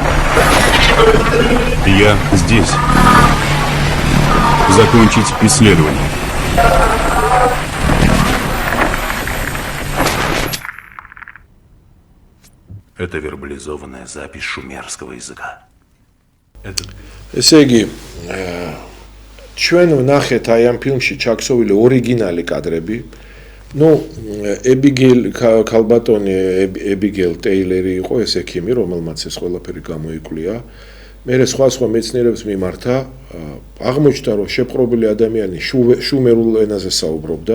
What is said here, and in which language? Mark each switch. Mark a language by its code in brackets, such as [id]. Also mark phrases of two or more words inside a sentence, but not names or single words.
[ru] Я здесь. Закончить исследование. Это вербализованная запись шумерского языка. [ka] ესე იგი ჩვენ ვნახეთ აი ამ ფილმში ჩაქსოვილი ორიგინალი კადრები. ნუ ებიგეილ ქალბატონი ებიგეილ ტეილერი იყო ეს ექიმი, რომელმაც ეს ყველაფერი გამოიკვლია. მე სხვა მეცნიერებს მიმართა აღმოჩნდა, რომ შეპყრობილი ადამიანი შუმერულ ენაზე საუბრობდა.